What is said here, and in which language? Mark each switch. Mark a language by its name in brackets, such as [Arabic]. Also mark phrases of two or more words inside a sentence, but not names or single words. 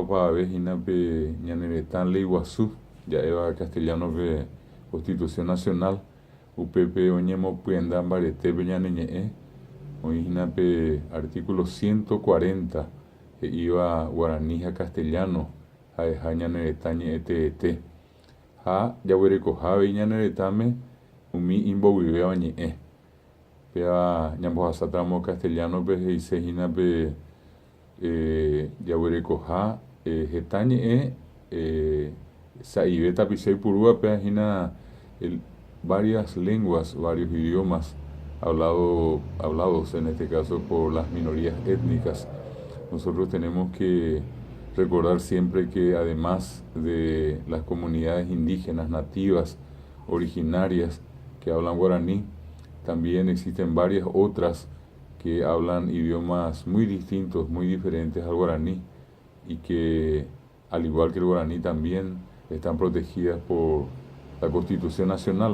[Guarani] opavavehína pe ñane retã Ley Guasu ja'éva castellanope Constitución Nacional, upépe oñemopyenda mbaretépe ñaneñe'ẽ oĩhína pe artículo 140 he'íva Guarani ha Castellano ha'eha ñane retã ñe'ẽteete ha jaguerekoháve ñane retãme umi imboguivéva ñe'ẽ péva ñambohasátamo Castellanope he'iséhína pe jaguerekoha heta ñe'ẽ sa'ive tapicha ipurúvape ahína [Spanish] varias lenguas, varios idiomas hablados en este caso por las minorías étnicas. Nosotros tenemos que recordar siempre que además de las comunidades indígenas nativas originarias que hablan guaraní, también existen varias otras que hablan idiomas muy distintos, muy diferentes al guaraní, y que al igual que el guaraní también están protegidas por la Constitución Nacional.